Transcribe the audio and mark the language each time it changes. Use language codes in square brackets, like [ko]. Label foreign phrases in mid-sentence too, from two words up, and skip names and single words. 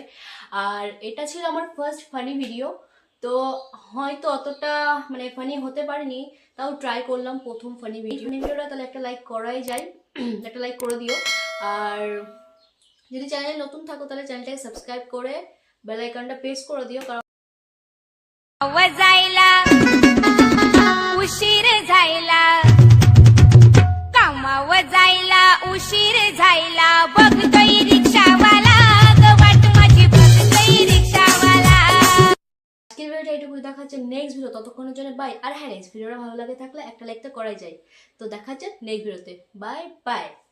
[bn] আর এটা ছিল আমার [en] first funny video, [bn] তো হয়তো অতটা মানে ফানি হতে পারেনি, তাও ট্রাই করলাম প্রথম [en] funny video. [bn] তাহলে একটা লাইক করাই যায়, একটা লাইক করে দিও। আর যদি চ্যানেলে নতুন থাকো তাহলে চ্যানেলটাকে সাবস্ক্রাইব করে [en] bell icon [bn] প্রেস করে দিও, কারণ [mr] जायला उशीर झायला, कामाव जायला उशीर झायला, बघतोय रिक्षावाला, वाट माझी बघतोय रिक्षावाला। [bn] আজকের ভিডিওটা এইটুকু, দেখা হচ্ছে [en] next video, [bn] ততক্ষণের জন্য বাই। আর হ্যাঁ, [en] next video [bn] ভালো লাগে থাকলে একটা লাইক তো করাই যায়। তো দেখা হচ্ছে [en] next video, [bn] বাই বাই।